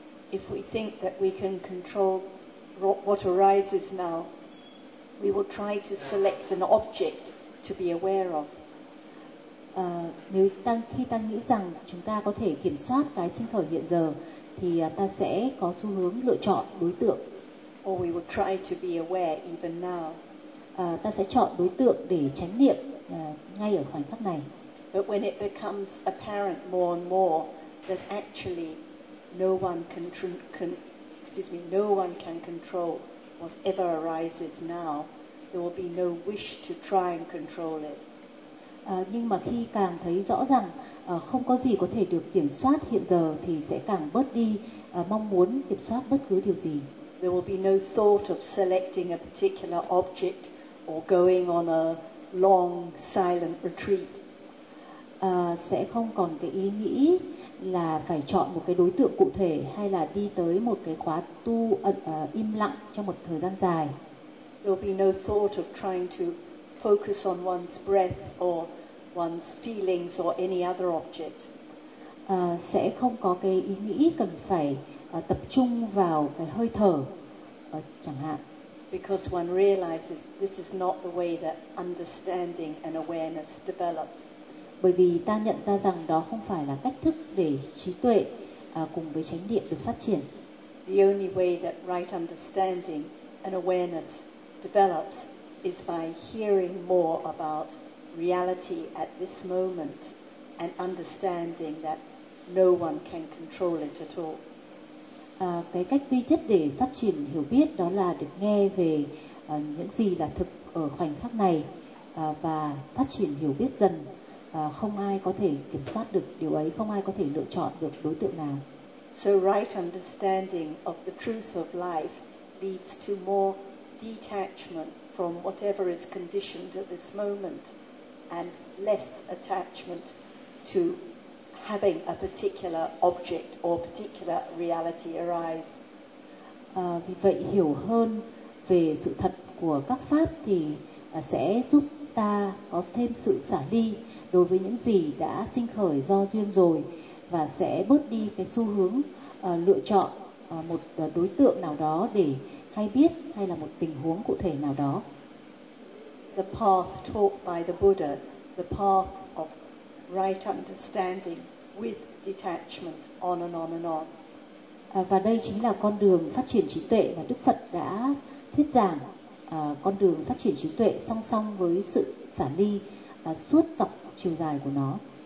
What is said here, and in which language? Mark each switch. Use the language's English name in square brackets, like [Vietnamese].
[English] If we think that we can control what arises now, we will try to select an object to be aware of. [Vietnamese] Nếu tăng khi tăng nghĩ rằng chúng ta có thể kiểm soát cái sinh khởi hiện giờ, thì ta sẽ có xu hướng lựa chọn đối tượng. [English] Or we will try to be aware even now. [Vietnamese] Ta sẽ chọn đối tượng để chánh niệm ngay ở khoảnh khắc này. [English] But when it becomes apparent more and more that actually no one can control whatever arises now, there will be no wish to try and control it. [Vietnamese] Nhưng mà khi càng thấy rõ rằng không có gì có thể được kiểm soát hiện giờ thì sẽ càng bớt đi mong muốn kiểm soát bất cứ điều gì. [English] There will be no thought of selecting a particular object or going on a long silent retreat. [Vietnamese] Sẽ không còn cái ý nghĩ là phải chọn một cái đối tượng cụ thể hay là đi tới một cái khóa tu im lặng trong một thời gian dài. [English] There will be no thought of trying to focus on one's breath or one's feelings or any other object. [Vietnamese] Sẽ không có cái ý nghĩ cần phải tập trung vào cái hơi thở chẳng hạn. [English] Because one realizes this is not the way that understanding and awareness develops. [Vietnamese] Bởi vì ta nhận ra rằng đó không phải là cách thức để trí tuệ cùng với chánh niệm được phát triển. [English] The only way that right understanding and awareness develops is by hearing more about reality at this moment and understanding that no one can control it at all. [Vietnamese] Cái cách duy nhất để phát triển hiểu biết đó là được nghe về những gì là thực ở khoảnh khắc này và phát triển hiểu biết dần. Không ai có thể kiểm soát được điều ấy, không ai có thể lựa chọn được đối tượng nào. [English] So right understanding of the truth of life leads to more detachment from whatever is conditioned at this moment and less attachment to having a particular object or particular reality arise. [Vietnamese] Vì vậy hiểu hơn về sự thật của các pháp thì sẽ giúp ta có thêm sự xả ly đối với những gì đã sinh khởi do duyên rồi và sẽ bớt đi cái xu hướng lựa chọn một đối tượng nào đó để hay biết hay là một tình huống cụ thể nào đó. [English] The path taught by the Buddha, the path of right understanding with detachment, on and on and on. [Vietnamese] Và đây chính là con đường phát triển trí tuệ mà Đức Phật đã thuyết giảng, con đường phát triển trí tuệ song song với sự xả ly suốt dọc chiều dài của nó.